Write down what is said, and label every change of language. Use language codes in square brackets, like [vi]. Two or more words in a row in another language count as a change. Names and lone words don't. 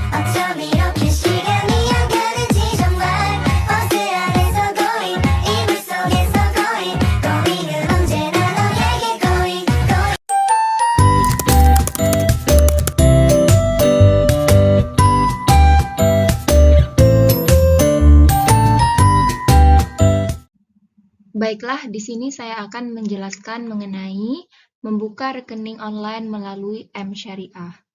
[ko] 어쩜 이렇게 시간이 안 가는지 정말 버스 안에서 going 이불 속에서 [en] going going [ko] 은 언제나 너에게 [en] going going [id] Baiklah, di sini saya akan menjelaskan mengenai membuka rekening online melalui M-Syariah.